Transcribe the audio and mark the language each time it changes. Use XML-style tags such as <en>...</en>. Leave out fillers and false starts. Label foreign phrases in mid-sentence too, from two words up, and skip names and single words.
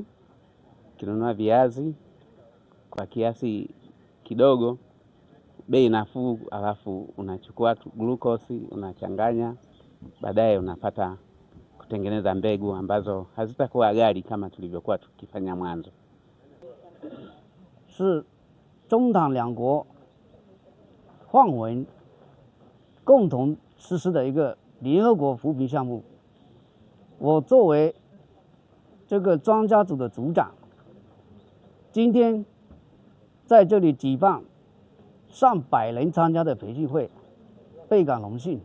<sw>Kinunua viazi kwa kiasi kidogo, bei nafuu, alafu unachukua glucose unachanganya, baadaye unapata kutengeneza mbegu ambazo hazitakuwa ghali kama tulivyokuwa tukifanya mwanzo.</sw> <zh>是中唐两国换文共同实施的一个联合国扶贫项目。我作为这个专家组的组长，今天在这里举办上百人参加的培训会，倍感荣幸。</zh>